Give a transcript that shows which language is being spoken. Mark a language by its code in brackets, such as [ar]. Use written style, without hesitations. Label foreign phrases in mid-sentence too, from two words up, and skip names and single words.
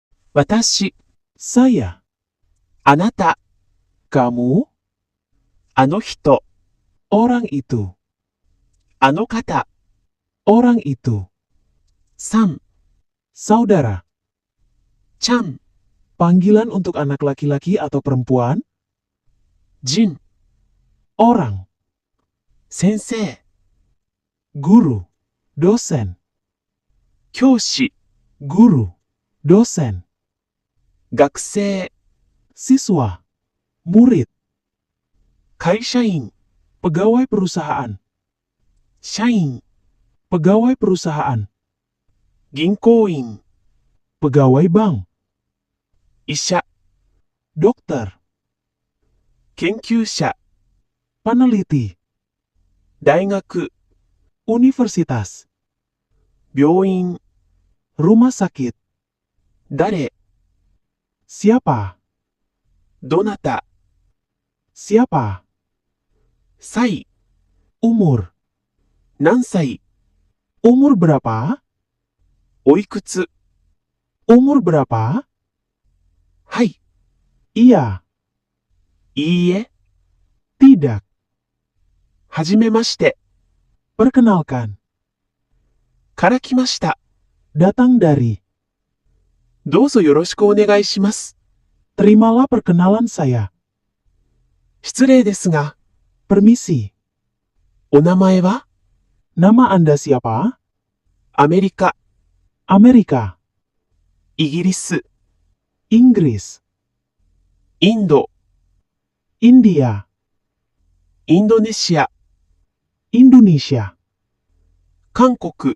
[ja] 私、 [id] saya, [ja] あなた、 [id] kamu, [ja] あの人、 [id] orang itu, [ja] あの方、 [id] orang itu, [ja] さん、 [id] saudara, [ja] ちゃん、 [id] panggilan untuk anak laki-laki atau perempuan, [ja] じん、 [id] orang, [ja] 先生、 [id] guru, dosen, [ja] 教師、 [id] guru, dosen, [ja] 学生、 [id] siswa, murid, [ja] 会社員、 [id] pegawai perusahaan, [ja] 社員、 [id] pegawai perusahaan, [ja] 銀行員、 [id] pegawai bank, [ja] 医者、 [id] dokter, [ja] 研究者、 [id] peneliti, [ja] 大学、 [id] universitas, [ja] 病院、 [id] rumah sakit, [ja] 誰、 [id] siapa, [ja] どなた、 [id] siapa, [ja] 歳、 [id] umur, [ja] 何歳、 [id] umur berapa, [ja] おいくつ、 [id] umur berapa, [ja] はい、 [id] iya, [ja] いいえ、 [id] tidak, [ja] はじめまして、 [id] perkenalkan, [ja] から来ました。 [id] datang dari, [ja] どうぞよろしくお願いします。 [id] terimalah perkenalan saya, [ja] 失礼ですが、 [id] permisi, [ja] お名前は [id] nama Anda siapa, [ja] アメリカ、 [id] Amerika, [ja] イギリス、 [id] Inggris, [ja] インド、 [id] India, [ja] インドネシア、 [id] Indonesia, [ja] 韓国、